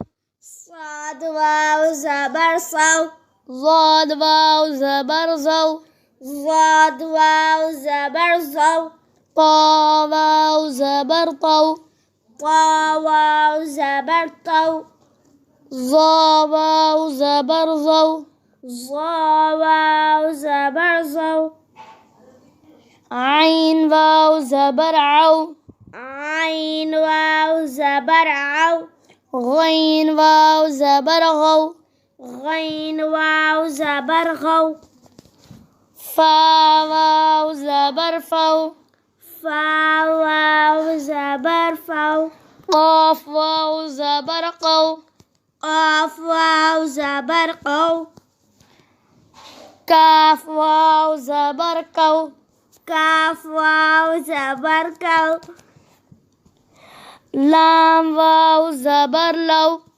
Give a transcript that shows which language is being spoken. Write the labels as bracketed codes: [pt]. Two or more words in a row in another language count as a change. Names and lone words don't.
[ur] ضاد واو زبر ضو. طा واو زبر طو. ظا واو زبر ظو. عین واو زبر عو. غین واو زبر غو. فا واو زبر فو. قاف واو زبر قو. كاف واو زبر كو. لام واو زبر لو.